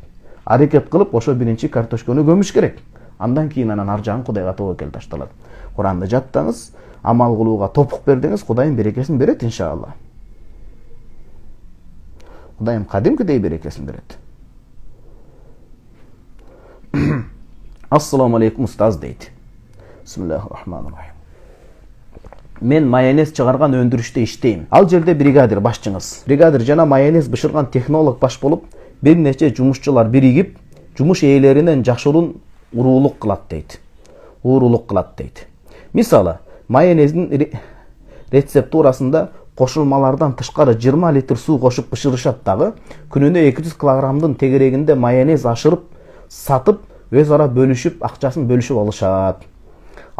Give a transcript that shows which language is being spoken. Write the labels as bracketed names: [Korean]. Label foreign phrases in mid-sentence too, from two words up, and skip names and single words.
[Kyrgyz] Аракет кылып ошо биринчи картошканы көмүш керек. Андан кийин анан ар жагын Кудайга тобокел ташталат. Куранды жаттаңыз, амал кылууга топук бердиңиз, Кудайым берекесин берет иншалла. Кудайым кадимкидей берекесин берет. [Arabic] السلام عليكم [Kyrgyz] устаз дейт. [Arabic] بسم الله الرحمن الرحيم. [Kyrgyz] Мен майонез чыгарган өндүрүштө иштейм. Ал жерде бригадир башчыңыз. Бригадир жана майонез бышырган технолог баш болуп, бир нече жумушчулар биригип, жумуш ээлеринен жашыруун уруулук кылат дейт. Мисалы, майонездин рецептурасында кошулмалардан тышкары 20 литр суу кошуп бышырышат дагы, күнүнө 200 килограммдын тегерегинде майонез ашырып, сатып, өз ара бөлүшүп, акчасын бөлүшүп алышат.